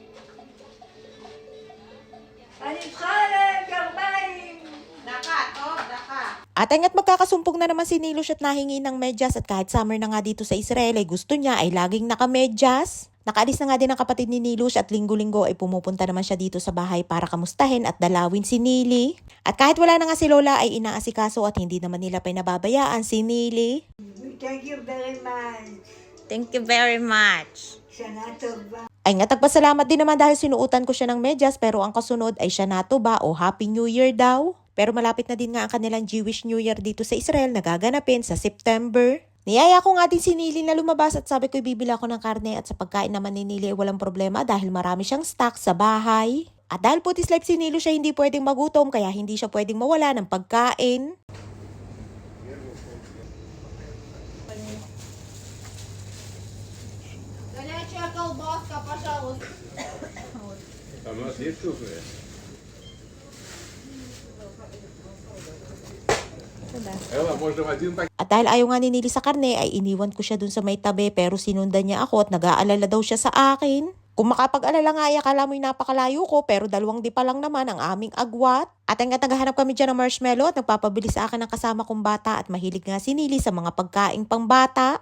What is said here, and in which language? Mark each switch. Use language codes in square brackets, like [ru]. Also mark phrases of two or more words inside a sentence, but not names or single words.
[tl] At nga't magkakasumpong na naman si Nilush at nahingi ng medyas at kahit summer na nga dito sa Israel ay gusto niya ay laging nakamedyas. Nakaalis na nga din ang kapatid ni Nilush at linggo-linggo ay pumupunta naman siya dito sa bahay para kamustahin at dalawin si Nili. At kahit wala na nga si Lola ay inaasikaso at hindi naman nila pinababayaan si Nili. [en] Thank you very much. Thank you very much. [he] Sanato ba? [tl] Ay nga tagpasalamat din naman dahil sinuutan ko siya ng medyas pero ang kasunod ay [he] Shanato ba [tl] o [en] Happy New Year [tl] daw. Pero malapit na din nga ang kanilang [en] Jewish New Year [tl] dito sa Israel na gaganapin sa September. Niyaya ko nga din si Nili na lumabas at sabi ko ibibili ako ng karne at sa pagkain naman ni Nili ay walang problema dahil marami siyang stock sa bahay. At dahil putis life si Nilo siya hindi pwedeng magutom kaya hindi siya pwedeng mawala ng pagkain. [ru] Горячая колбаска, пожалуйста. А у нас есть вкусные? Ella, можно один пакет? [tl] At dahil ayaw nga ni Nili sa karne ay iniwan ko siya dun sa may tabi pero sinundan niya ako at nag-aalala daw siya sa akin. Kung makapag-alala nga ay akala mo'y napakalayo ko pero 2 dipa lang naman ang aming agwat. At hanggat naghahanap kami dyan ng marshmallow at nagpapabili sa akin ng kasama kong bata at mahilig nga si Nili sa mga pagkaing pangbata.